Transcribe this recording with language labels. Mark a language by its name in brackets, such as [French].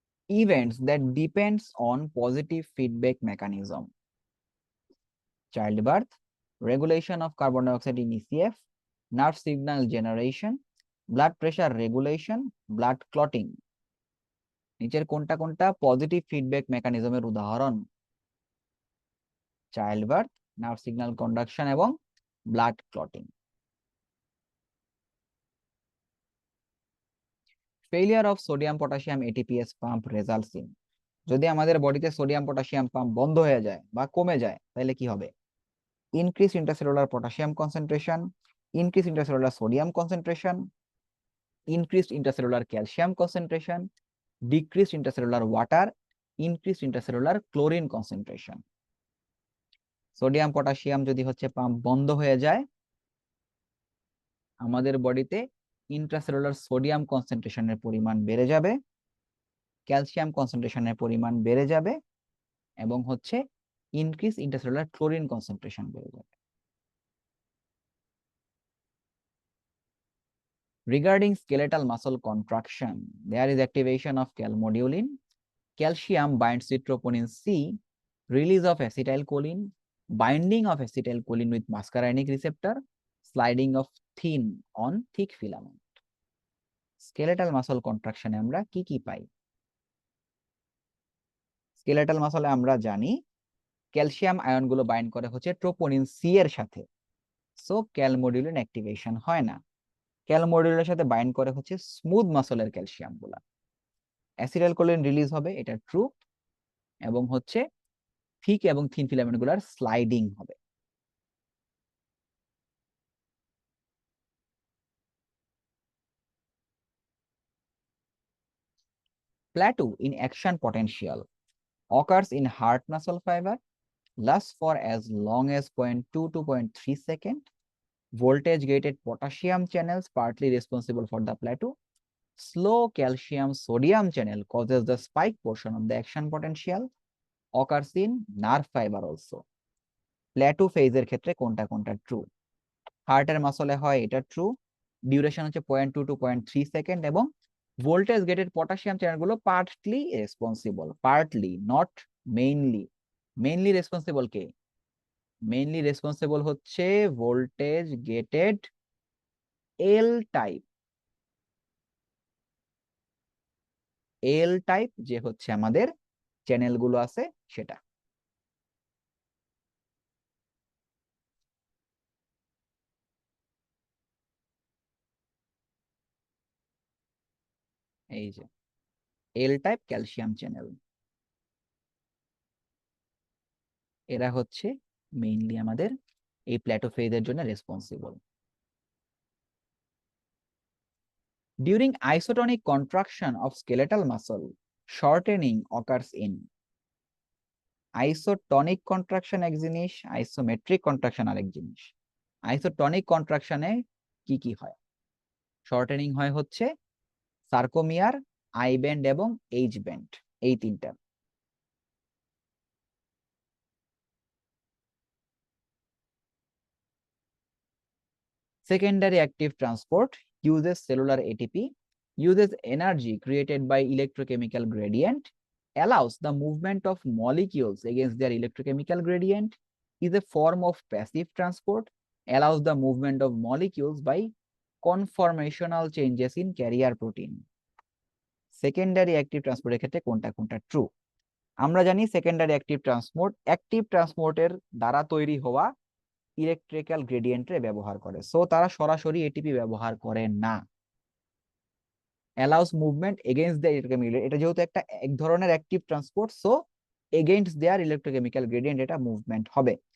[English] Events that depends on positive feedback mechanism: childbirth, regulation of carbon dioxide in ECF, nerve signal generation, blood pressure regulation, blood clotting. [Bangla] নিচের কোনটা কোনটা positive feedback মেকানিজমের উদাহরণ? চাইল্ডবার্থ, nerve signal conduction এবং blood clotting. [English] failure of sodium potassium ATPase pump results in, [Bangla] যদি আমাদের বডিতে sodium potassium pump বন্ধ হয়ে যায় বা কমে যায় তাহলে কি হবে? [English] Increase intercellular potassium concentration, increase intercellular sodium concentration, increased intracellular calcium concentration, decreased intracellular water, increased intracellular chlorine concentration. [Bangla] Sodium potassium যদি হচ্ছে পাম্প বন্ধ হয়ে যায় আমাদের বডিতে ইন্ট্রাসেলুলার সোডিয়াম কনসেন্ট্রেশনের পরিমাণ বেড়ে যাবে, ক্যালসিয়াম কনসেন্ট্রেশনের পরিমাণ বেড়ে যাবে এবং হচ্ছে ইনক্রিজ ইন্ট্রাসেলুলার ক্লোরিন কনসেন্ট্রেশন বেড়ে যাবে। [English] Regarding skeletal muscle contraction, there is activation of calmodulin, calcium binds with troponin C, release of acetylcholine, binding of acetylcholine with muscarinic receptor, sliding of thin on thick filament. [Bangla] Skeletal muscle contraction এ আমরা কি কি পাই? Skeletal মাসলে আমরা জানি calcium ion গুলো bind করে হচ্ছে troponin C এর সাথে, সো ক্যালমোডিউলিন অ্যাক্টিভেশন হয় না। ক্যালমোডিউলের সাথে বাইন্ড করে হচ্ছে স্মুথ মাসলের ক্যালসিয়াম গুলা, অ্যাসিটাইলকোলিন রিলিজ হবে, এটা ট্রু, এবং হচ্ছে থিক এবং থিন ফিলামেন্ট গুলার স্লাইডিং হবে। [English] Plateau in action potential occurs in heart muscle fiber, lasts for as long as 0.2 to 0.3 second. Voltage gated potassium channels partly responsible for the plateau. Slow calcium sodium channel causes the spike portion of the action potential, occurs in nerve fiber also. [Bangla] Plateau ফেজের ক্ষেত্রে কোনটা কোনটা true? হার্টের মাসলে হয়, এটা true, duration হচ্ছে 0.2 to 0.3 second, এবং voltage gated potassium চ্যানেলগুলো partly responsible, partly, not mainly. Mainly responsible K? Mainly responsible হচ্ছে voltage gated L type, L type যে হচ্ছে আমাদের চ্যানেলগুলো আছে সেটা। এই যে এল টাইপ ক্যালসিয়াম চ্যানেল, এরা হচ্ছে মেইনলি আমাদের এই প্ল্যাটো ফেজের জন্য responsible. [English] During isotonic contraction of skeletal muscle, shortening occurs in isotonic contraction [Bangla] এক জিনিস, আইসোমেট্রিক কন্ট্রাকশন আরেক জিনিস। আইসোটনিক কন্ট্রাকশনে কি কি হয়? শর্টেনিং হয় হচ্ছে সার্কোমিয়ার, আই ব্যান্ড এবং এইচ ব্যান্ড, এই তিনটা। [English] Secondary active transport uses cellular ATP, uses energy created by electrochemical gradient, allows the movement of molecules against their electrochemical gradient, is a form of passive transport, allows the movement of molecules by conformational changes in carrier protein. [Bangla] Secondary active ট্রান্সপোর্টের ক্ষেত্রে কোনটা কোনটা true? আমরা জানি secondary active ট্রান্সপোর্টের দ্বারা তৈরি হওয়া electrical গ্রেডিয়েন্টে ব্যবহার করে, সো তারা সরাসরি এটিপি ব্যবহার করে না। [English] allows movement against the electrochemical, [Bangla] এটা যেহেতু একটা এক ধরনের অ্যাক্টিভ ট্রান্সপোর্ট, সো [English] against their electrochemical gradient [Bangla] এটা মুভমেন্ট হবে।